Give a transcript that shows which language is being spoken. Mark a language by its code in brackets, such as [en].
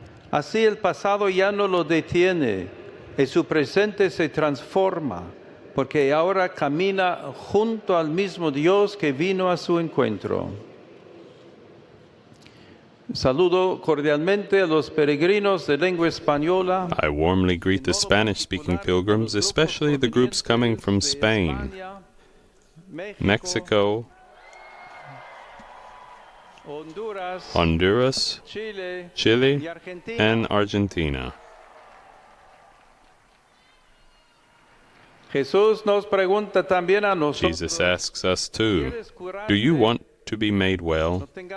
[es] Así el pasado ya no lo detiene y su presente se transforma, porque ahora camina junto al mismo Dios que vino a su encuentro. Saludo cordialmente a los peregrinos de lengua española. [en] I warmly greet the Spanish-speaking pilgrims, especially the groups coming from Spain, Mexico, Honduras, Chile, and Argentina. [es] Jesús nos pregunta también a nosotros. [en] Jesus asks us too, do you want to be made well?